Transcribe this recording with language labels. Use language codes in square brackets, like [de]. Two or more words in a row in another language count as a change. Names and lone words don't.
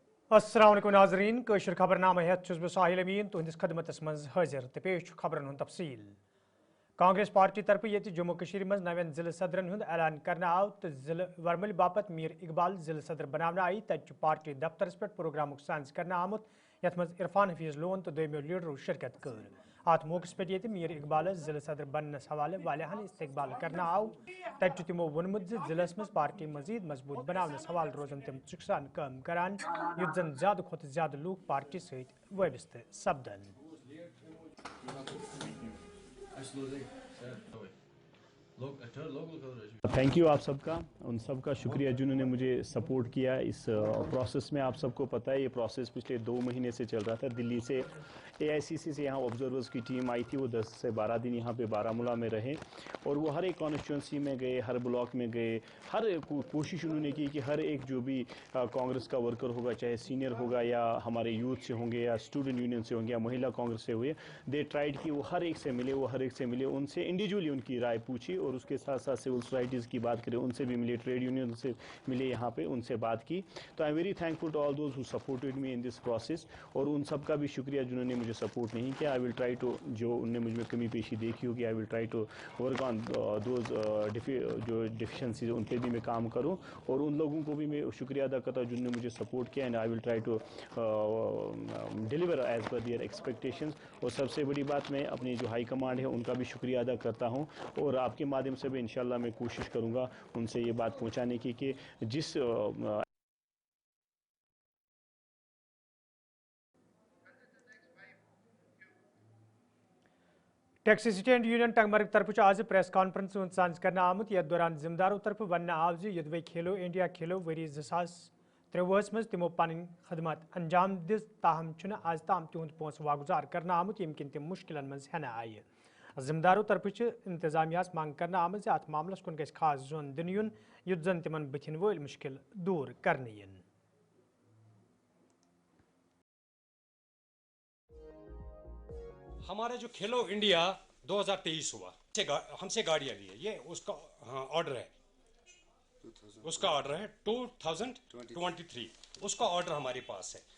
[ar] السلام عليكم [ks] नाज़रीन कशर खबरनामा हेत छुस बह साहिल अमीन तुहंदिस खदमतस मज हाजिर तो पेश खबरन हुंद तफसील। कांग्रेस पार्टी तरफ ये जम्मू कश्मीर मज नवें जिले सदरन हुंद ऐलान करना आव तो जिले वर्मल बापत मीर इकबाल जिले सदर बनाना आई तत पार्टी दफ्तरस पे प्रोग्राम साइंस करना आमुत यथ मज इरफान हफीज लोन तो दोमियो लीडरों शिरकत कर अत मौकस पे ये मीर इकबाल जिले सदर बनस हवाले वालहन इस्तकबाल करना आव तत तमो वोनमुत जिलस मज पार्टी मजीद मजबूत बनावनस हवाल रोजन तम चुकसान काम करान युत जन ज्यादा खुद ज्यादा लूक पार्टी सहित वाबस्त सपदन। [en] thank you [hi] आप सबका, उन सबका शुक्रिया जिन्होंने मुझे सपोर्ट किया इस प्रोसेस में। आप सबको पता है ये प्रोसेस पिछले 2 महीने से चल रहा था। दिल्ली से AICC से यहाँ ऑब्जर्वर्स की टीम आई थी, वो 10 से 12 दिन यहाँ पे बारामूला में रहे और वो हर एक कॉन्स्टिट्यूंसी में गए, हर ब्लॉक में गए, हर कोशिश उन्होंने की कि हर एक जो भी कांग्रेस का वर्कर होगा, चाहे सीनियर होगा या हमारे यूथ से होंगे या [en] student union [hi] से होंगे या महिला कांग्रेस से हुए, [en] they tried [hi] कि वो हर एक से मिले, उनसे इंडिविजुअली उनकी राय पूछी और उसके साथ साथ [en] civil societies [hi] की बात करें उनसे भी मिले, [en] trade union [hi] से मिले, यहाँ पे उनसे बात की। तो [en] I am very thankful to all those who supported me in this process [hi] और उन सब का भी शुक्रिया जिन्होंने मुझे सपोर्ट नहीं किया। [en] I will try to, [hi] जो उनने मुझ में कमी पेशी देखी होगी, [en] I will try to work on those [hi] जो डिफिशेंसीज उन पर भी मैं काम करूँ और उन लोगों को भी मैं शुक्रिया अदा करता हूँ जिन्होंने मुझे सपोर्ट किया [en] and I will try to deliver as per their expectations. [hi] और सबसे बड़ी बात, मैं अपनी जो [en] high command [hi] है उनका भी शुक्रिया अदा करता हूँ और आपके माध्यम से भी इंशाल्लाह मैं कोशिश करूँगा उनसे ये बात पहुँचाने की कि जिस [ks] टैक्सी स्टैंड यूनियन टंगमर्ग तरफ आज [en] press conference [ks] साज करना आमुत यथ दौरान जिम्मेदारों तरफ वन आव यदवे खेलो इंडिया खेलो वरी 2023 मज तमो पन खदमत अंजाम दिस ताहम आज ताम तिहुंद पोस वागुजार करना आमुत यम किन तम मुश्किलन मज हेन आय। जिम्मेदारों तरफ इंतजामिया मांग करना आमज अत मामलस कुन गस खास जोन दिन युन युत जन तिमन बथिन वोल मुश्किल दूर करने इन। [hi] हमारा जो खेलो इंडिया 2023 हुआ, हमसे गाड़ियाँ ली है, ये उसका ऑर्डर है, उसका ऑर्डर है 2023, उसका ऑर्डर हमारे पास है।